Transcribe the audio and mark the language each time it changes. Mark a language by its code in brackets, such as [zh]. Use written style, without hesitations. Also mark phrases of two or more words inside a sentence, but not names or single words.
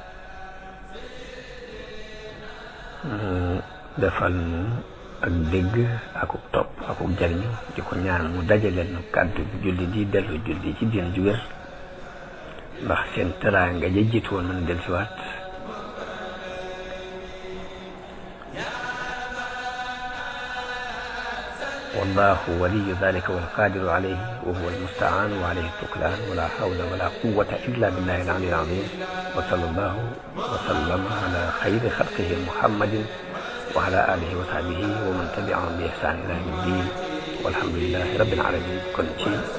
[wo] mu defal nu ak dégg akuk topp akuk jariñu di ko ñaan mu dajaleel nu kàddu julli di dellu julli ci diine ju wér ndax seen teraanga ja jiitu woon mën dellusiwaat [ar] والله ولي ذلك والقادر عليه وهو المستعان وعليه التكلان ولا حول ولا قوة إلا بالله العلي العظيم وصلى الله وسلم على خير خلقه محمد وعلى آله وصحبه ومن تبعهم بإحسان إلى يوم الدين والحمد لله رب العالمين كل شيء